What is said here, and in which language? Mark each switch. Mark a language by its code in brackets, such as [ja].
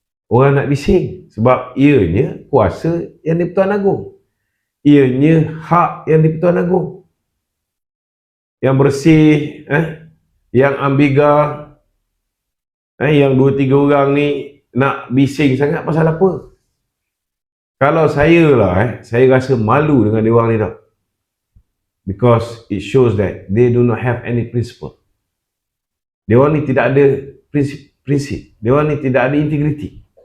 [ms] Orang nak bising sebab ianya kuasa yang di-Pertuan Agong. Ianya hak yang di-Pertuan Agong. Yang bersih, yang ambiga, yang 2-3 orang ni nak bising sangat pasal apa? Kalau saya lah, saya rasa malu dengan dia orang ni tau. [en] Because it shows that they do not have any principle. [ms] Dia orang ni tidak ada prinsip. Dia orang ni tidak ada integriti.